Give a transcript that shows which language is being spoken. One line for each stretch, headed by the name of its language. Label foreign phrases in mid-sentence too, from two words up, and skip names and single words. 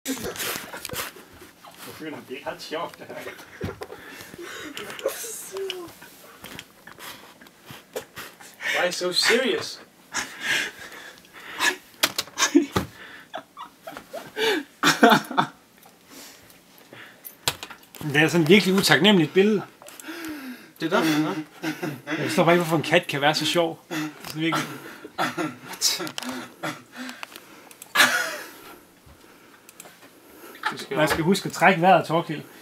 Danish: Jeg føler, det er ret sjovt, det her.
English: Why so serious?
Danish: Det er sådan et virkelig utaknemmeligt billede. Det er der. Jeg forstår bare ikke, hvorfor en kat kan være så sjov. Det er virkelig... Man skal huske at trække vejret, Torkild.